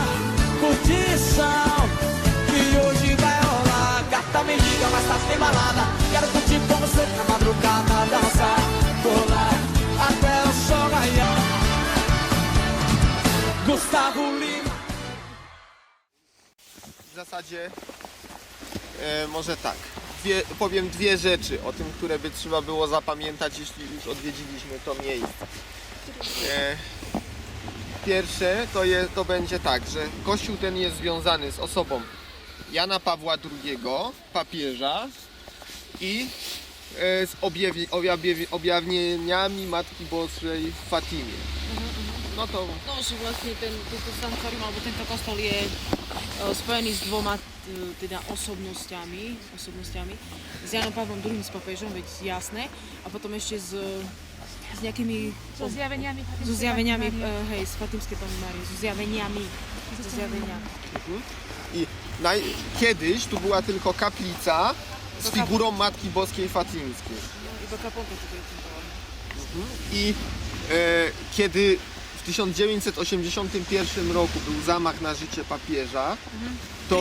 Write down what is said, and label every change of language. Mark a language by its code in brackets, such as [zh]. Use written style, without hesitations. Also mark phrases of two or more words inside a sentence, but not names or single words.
[pt] Curtição que hoje vai rolar. Gata, me liga, mas tarde tem balada. Quero curtir com você na madrugada, dançar, pular até o sol raiar. Gustavo Lima. [pl] W zasadzie może tak. Powiem dwie rzeczy o tym, które by trzeba było zapamiętać, jeśli już odwiedziliśmy to miejsce. Pierwsze to będzie tak, że kościół ten jest związany z osobą Jana Pawła II, papieża, i z objawieniami Matki Bożej w Fatimie. No to... No, [sk] že vlastne toto sanktuárium alebo tento kostol je spojený s dvoma teda osobnostiami, s Janom Pavlom II, s papiežom, veď jasné, a potom ešte s nejakými... So zjaveniami, hej, z Fatimskej Panny Márie, so zjaveniami. [pl] I kiedyś tu była tylko kaplica z figurą Matki Boskiej Fatimskiej. [sk] Iba kaplnka tutaj tym [pl] I kiedy w 1981 roku był zamach na życie papieża, to